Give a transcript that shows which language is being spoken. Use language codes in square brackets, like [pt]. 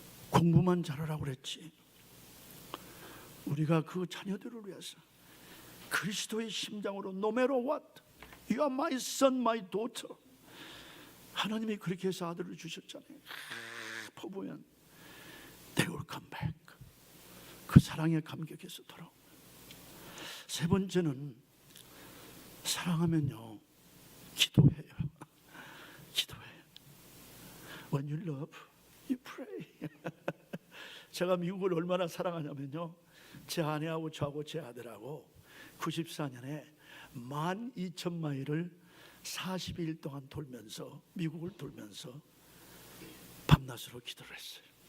[ko] 공부만 잘하라고 그랬지 우리가 그 자녀들을 위해서 그리스도의 심장으로 [en] No matter what, you are my son, my daughter. [ko] 하나님이 그렇게 해서 아들을 주셨잖아요. [en] 포부연 They will come back. [ko] 그 사랑에 감격해서 돌아옵니다. 세 번째는 사랑하면요 기도해요. 기도해요. [en] When you love, you pray. [ko] 제가 미국을 얼마나 사랑하냐면요 제 아내하고 저하고 제 아들하고 94년에 12,000마일을 40일 동안 돌면서 미국을 돌면서 밤낮으로 기도를 했어요.